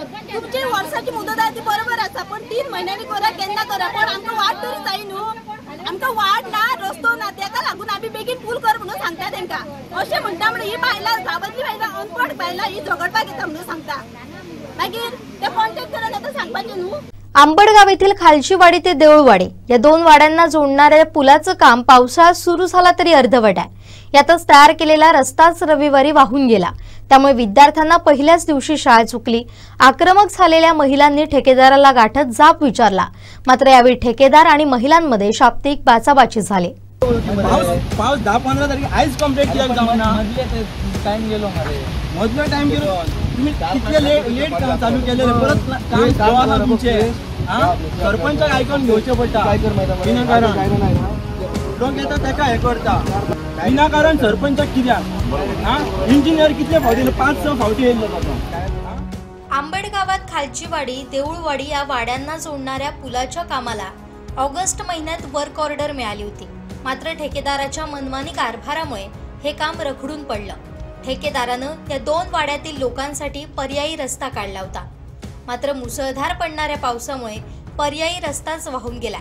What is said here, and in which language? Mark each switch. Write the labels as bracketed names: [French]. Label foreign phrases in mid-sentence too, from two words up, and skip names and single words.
[Konkani] तुमची वर्साची मुदत आहा ती बरोबर आसा पण 3 म्हयन्यांनी करा केन्ना करा पण आमकां वाट तरी जाय न्हू. आमकां वाट ना रस्तो ना ताका लागून आमी बेगीन पूल कर म्हणून सांगता तांकां अशें म्हणटा म्हणून ही बायलां गांवांतली बायलां अनपड बायलां ही झगडपाक येता म्हणून सांगता मागीर ते कॉन्ट्रॅक्टरान आतां सांगपाचें न्हू. [Marathi] आंबडगाव येथील खालचीवाडी ते देऊळवाडी या 2 वाड्यांना जोडणाऱ्या पुलाचं काम पावसाळ्यात सुरू झाला तरी अर्धवट आहे. यातच तयार केलेला रस्ताच रविवारी वाहून गेला त्यामुळे विद्यार्थ्यांना पहिल्याच दिवशी शाळा चुकली. आक्रमक झालेल्या महिलांनी ठेकेदाराला गाठत जाब विचारला मात्र यावेळी ठेकेदार आणि महिलांमध्ये शाब्दिक बाचाबाची झाली. [Konkani] पाऊस 10-15 तारीख आयज कंप्लीट कित्याक जावना टाइम गेलो मदलो टाइम गेलो तुम्ही कितले लेट चालू केले परत काम गावाला तुमचे सरपंचाक आयकून घेवचे पडटा विनाकारण लोक येता ताका हे करता विनाकारण सरपंचाक कित्याक इंजिनियर कितले फावटी 5-6 फावटी येयल्लो ताका. [Marathi] आंबडगावात खालचीवाडी देऊळवाडी या वाड्यांना जोडणाऱ्या पुलाच्या कामाला ऑगस्ट महिन्यात [English] work order [Marathi] मिळाली होती मात्र ठेकेदाराच्या मनमानी कारभारामुळे हे काम रखडून पडलं. ठेकेदारानं या 2 वाड्यातील लोकांसाठी पर्यायी रस्ता काढला होता मात्र मुसळधार पडणाऱ्या पावसामुळे पर्यायी रस्ताच वाहून गेला.